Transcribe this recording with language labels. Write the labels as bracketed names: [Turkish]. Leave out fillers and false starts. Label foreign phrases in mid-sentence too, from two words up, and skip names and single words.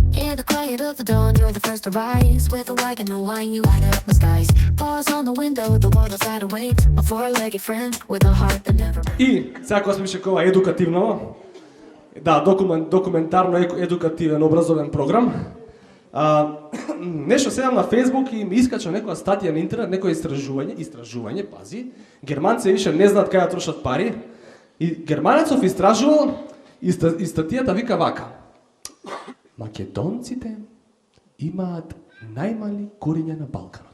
[English] In the quiet of the dawn, you're the first to rise. With a wagon and wine, you light up the skies. Bars on the window, the world outside awaits. A four-legged friend with a heart that never breaks. [Macedonian] И сега кога сме шекова едукативно, да, документарно едукативен образовен програм. Нешто седам на Facebook и ми искача некоја статија на интернет, некој истражување, пази. Германци више не знаат кај да трошат пари. И германецов истражувал и статијата вика вака: Македонците имаат најмали кориња на Балканот.